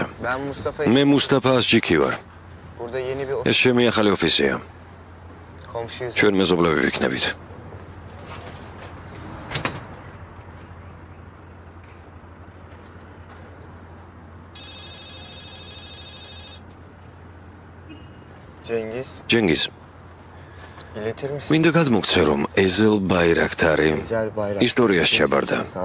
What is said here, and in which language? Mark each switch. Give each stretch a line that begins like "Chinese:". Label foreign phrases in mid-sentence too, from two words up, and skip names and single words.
Turkish: Ben Mustafa.
Georgian: მე მუსტაფა ასჯიკი ვარ.
Turkish: Burada yeni bir
Georgian: ეს ჩემი ახალი ოფისია. ჩვენ მეზობლები ვიქნებით. ჯენგიზ მინდა გადმოგცე რომ ეზელ ბაირაქტარი ისტორიაში ჩაბარდა.